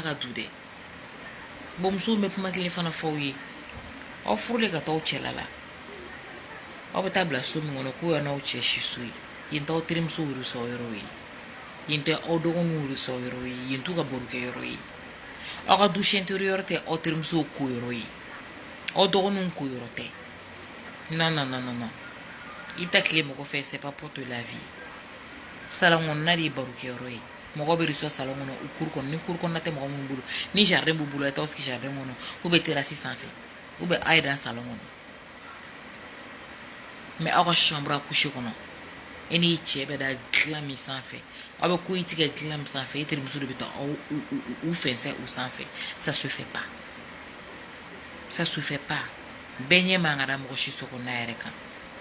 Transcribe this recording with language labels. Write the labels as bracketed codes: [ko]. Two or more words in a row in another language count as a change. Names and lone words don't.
[bm] ka du dɛ bon musow bɛ kuma kelen fana fɔ aw ye aw furulen ka taa aw cɛla la aw bɛ taa bila so min kɔnɔ k'o y'aw cɛ si so ye yen t'aw terimuso wurusɔ yɔrɔ ye yen tɛ aw dɔgɔninw wurusɔ yɔrɔ ye yen t'u ka barokɛ yɔrɔ ye aw ka [fr] douche intérieure [bm] tɛ aw terimusow ko yɔrɔ ye aw dɔgɔninw ko yɔrɔ tɛ [fr] non non non non non [bm] i bɛ taa tile mɔgɔ fɛ [fr] c'est pas pour te la vie [bm] salon kɔnɔna de ye barokɛ yɔrɔ ye mɔgɔ bɛ reçoit salon kɔnɔ u cour kɔnɔ ni cour kɔnɔna tɛ mɔgɔ minnu bolo ni jardin b'u bolo a ye t'aw sigi jardin kɔnɔ [fr] ou bien [bm] terrasse sanfɛ [fr] ou bien [bm] a ye dan salon kɔnɔ mais aw ka [fr] chambre à coucher [bm] kɔnɔ e ni cɛ bɛ da dilan min sanfɛ aw bɛ ko i tigɛ dilan min sanfɛ e terimuso de bɛ taa u fɛnsɛn o sanfɛ [fr] ça se fait pas ça se fait pas [bm] bɛɛ ɲɛ man ka da mɔgɔ si so kɔnɔna yɛrɛ kan